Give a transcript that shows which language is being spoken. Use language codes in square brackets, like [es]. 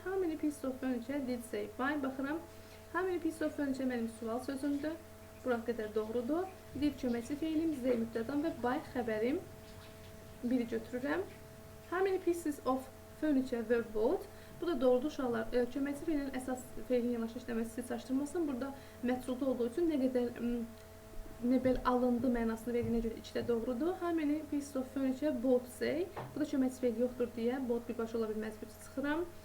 [en] How many pieces of furniture did they buy? [az] Baxıram. [en] How many pieces of furniture [az] mənim sual sözümdür. Bura qədər doğrudur. Did köməkçi feilim, Z mübtədan və buy xəbərim. Biri götürürəm. [en] How many pieces of furniture were bought? [az] Bu da doğrudur uşaqlar. Köməkçi feilin əsas feilin yanaşı işləməsi sizi çaşdırmasın. Burada məhsulda olduğu üçün nə qədər nəbəl alındı mənasını verdiyinə görə 2 də doğrudur. [en] How many pieces of furniture bought say? [az] Bu da köməkçi feil yoxdur deyə bought birbaşa ola bilməz bir çıxıram.